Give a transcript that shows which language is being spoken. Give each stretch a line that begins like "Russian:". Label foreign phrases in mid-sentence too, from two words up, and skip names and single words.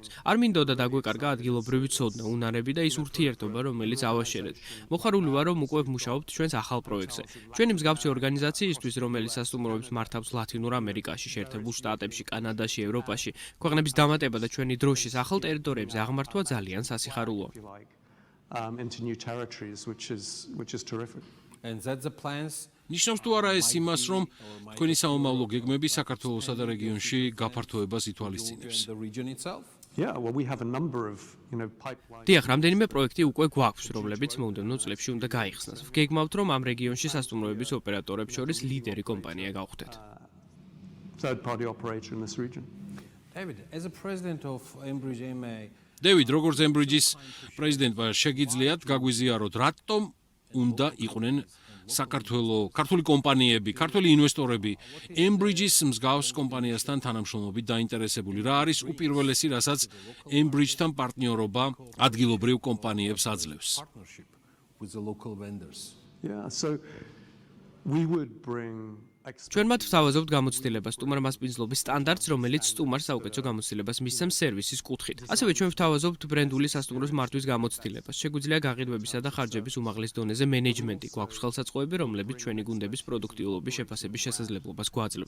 Georgian: არ მინდოდა დაგვეკარგა ადგილობრივი ცოდნა, უნარები და ის ურთიერთობა, რომელიც ავაშერეთ. მოხარული ვარ, რომ უკვე ვმუშაობთ ჩვენს ახალ პროექტზე. ჩვენი მსგავსი ორგანიზაციისთვის, რომელიც სასტუმროებს მართავს ლათინურ ამერიკაში, შეერთებულ შტატებში, კანადაში, ევროპაში, ქვეყნების დამატება და ჩვენი დროშის ახალ ტერიტორიებზე აღმართვა ძალიან სასიხარულოა.
English: into new territories, which is terrific. And that's the plans.
Georgian: ნიშნავს თუ არა ეს იმას, რომ თქვენი სამომავლო გეგმები საქართველოსა და რეგიონში გაფართოებას ითვალისწინებს.
English: The region itself. Yeah, well, we have a number of, pipelines.
Georgian: დიახ, რამდენიმე პროექტი უკვე გვაქვს, რომლებიც მომდევნო წლებში უნდა გაიხსნას. ვგეგმავთ, რომ ამ რეგიონში სასტუმროების ოპერატორებს შორის ლიდერი კომპანია გავხდეთ.
English: Third-party operator in this region. David, as a president of Ambridge EMA,
Georgian: დევიდ, როგორც Ambridge-ის პრეზიდენტმა შეგიძლიათ გაგვიზიაროთ, რატომ უნდა იყვნენ ქართული კომპანიები, ქართული ინვესტორები Ambridge-ის მსგავს კომპანიასთან თანამშრომლობით დაინტერესებული. რა არის უპირველესი, რასაც Ambridge-თან პარტნიორობა ადგილობრივ კომპანიებს აძლევს?
English: with the local vendors. Yeah, so we would bring
Georgian: ჩვენ მათ ვთავაზობთ გამოცდილებას სტუმარ მასპინძლობის სტანდარტს, რომელიც სტუმარს საუკეთესო გამოცდილებას მისცემს სერვისის კუთხით. ასევე ჩვენ ვთავაზობთ ბრენდული სასტუმროს მართვის გამოცდილებას. შეგვიძლია გაყიდვებისა და ხარჯების უმაღლეს დონეზე მენეჯმენტი. გვაქვს ხელსაწყოები, რომლებიც ჩვენი გუნდების პროდუქტიულობის შეფასების შესაძლებლობას გვაძლევს.